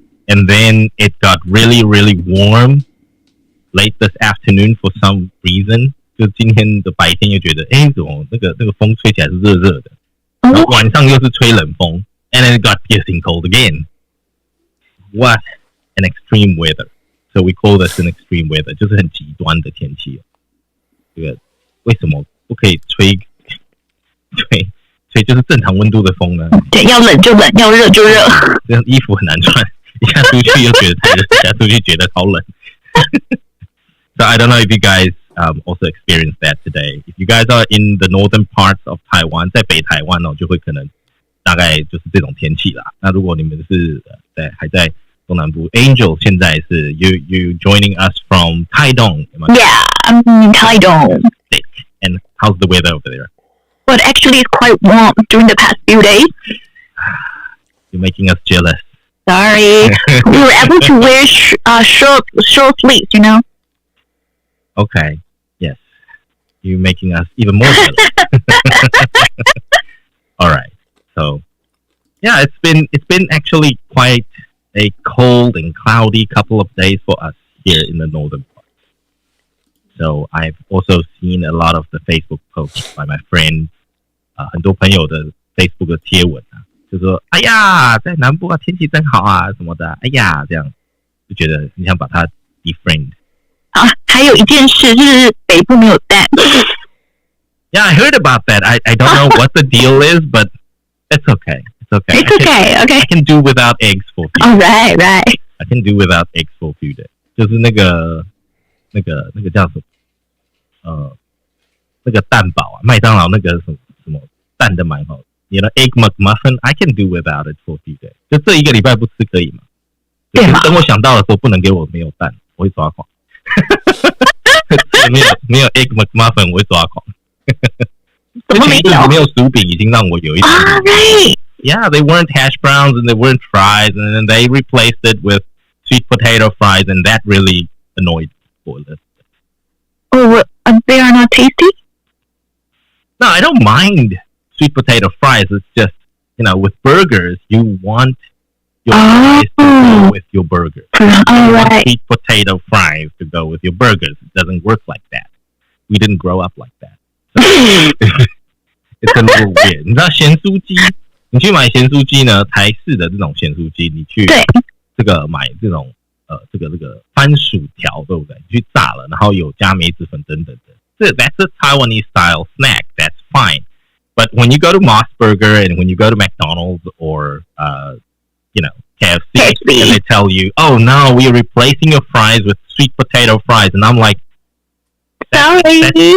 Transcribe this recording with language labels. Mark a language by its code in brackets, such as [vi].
[en] And then it got really, really warm late this afternoon for some reason。 [zh] 就今天的白天又觉得，怎么那个风吹起来是热热的，然后晚上又是吹冷风 ， [en] and then it got piercing cold again. What an extreme weather! So we call this an extreme weather， [zh] 就是很极端的天气。这个为什么不可以吹就是正常温度的风呢？对，要冷就冷，要热就热。这样衣服很难穿，一下出去又觉得太热，一下出去觉得好冷。 [en] So I don't know if you guys also experience that today. If you guys are in the northern parts of Taiwan， [zh] 在北台湾就会可能大概就是这种天气啦。那如果你们是还在东南部 ，Angel 现在是 [en] you joining us from Taidong。Yeah, I'm in Taidong. And how's the weather over there? Well, actually, it's quite warm during the past few days. You're making us jealous. Sorry, we were able to wear short sleeves, you know. Okay. Yes. You're making us even more jealous. All right. So, yeah, it's been actually quite a cold and cloudy couple of days for us here in the northern parts. So I've also seen a lot of the Facebook posts by my friends. [zh] 很多朋友的 Facebook 的贴文啊，就说哎呀，在南部啊天气真好啊什么的，哎呀这样就觉得你想把它 defriend。还有一件事就是北部没有蛋。 [en] Yeah, I heard about that. I don't know what the deal is, but it's okay. It's okay. It's okay. I can do without eggs for a few days. Oh, right. I can do without eggs for a few days. [zh] 就是那个叫什么？那个蛋堡啊，麦当劳那个什么蛋的蛮好。 [en] You know, egg McMuffin, I can do without it for a few days. [zh] 就这一个礼拜不吃可以吗？对吗？等我想到的时候，不能给我没有蛋，我会抓狂。没有 egg McMuffin， 我会抓狂。怎么没有薯饼已经让我有一点。 [en] Right. Yeah, they weren't hash browns and they weren't fries, and then they replaced it with sweet potato fries, and that really annoyed me. Oh, they are not tasty? No, I don't mind sweet potato fries. It's just, with burgers, you want your fries to go with your burgers. All right. Sweet potato fries to go with your burgers. It doesn't work like that. We didn't grow up like that. So, it's a little weird. [zh] 你知道咸酥鸡？你去买咸酥鸡呢？台式的这种咸酥鸡，你去这个买这种这个番薯条，对不对？你去炸了，然后有加梅子粉等等的。 [en] That's a Taiwanese style snack. That's fine. But when you go to Moss Burger and when you go to McDonald's or KFC, and they tell you, "Oh no, we are replacing your fries with sweet potato fries," and I'm like, "Sorry."